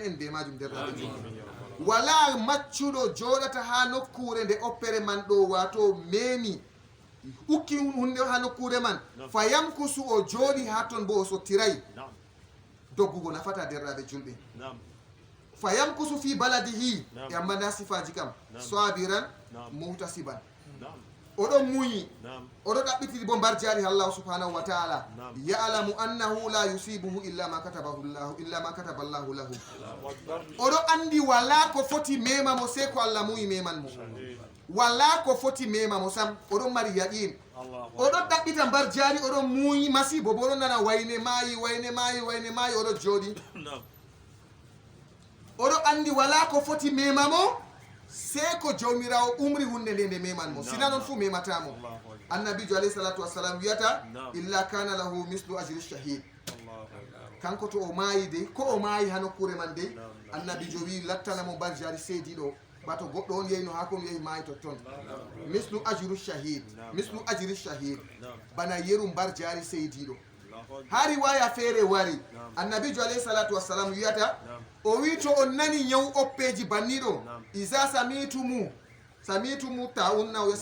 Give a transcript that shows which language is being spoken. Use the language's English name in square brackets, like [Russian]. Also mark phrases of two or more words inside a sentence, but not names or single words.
[Fula] en be majum derɗaɓe julɓe wala maccuɗo joɗata ha nokkure nde oppere man ɗo wato memi ukki hunde ha nokkure man fa yamkusu o jooɗi ha ton bo o sottiray doggugo nafata derɗaɓe julɓe fa yamkusu [Arabic] في بلده [Fula] e amma nda sifaji kam sabiran muhtasiban oɗon muñi oɗo ɗaɓɓitiri bo mbar jaari [Arabic] الله سبحانه وتعالى يعلم أنه لا يصيبه إلا ما كتب الله له [Fula] oɗo andi wala ko foti mema mo se ko Allah muyi meman mo wala ko foti mema mo sam oɗon mari yaqin oɗon ɗaɓɓita mbar jaari oɗon muñi masibo bo oɗon nana wayne maayi oɗo jooɗi oɗo andi wala ko foti mema mo se ko jawmirawo umri hunde nde meman mo sina noon fu mematamo annabijo [Arabic] عليه الصلاة والسلام [Fula] wiyata [Arabic] إلا كان له مثل أجر شهيد [Fula] kanko to o maayi de ko o maayi ha nokkure man de annabijo wi lattanamo mbar jari seediɗo bato goɗɗo on yeyno ha kon yehi maayi totton [Arabic] مثل أجر شهيد [Fula] bana yeru mbar jari seydiɗo ha riwaya feere wari annabijo [Arabic] عليه الصلاة والسلام [Fula] wiyata o wi to on nani ñaw oppeji banniɗo [Arabic] إذا سمعتم الطاعون [Fula] o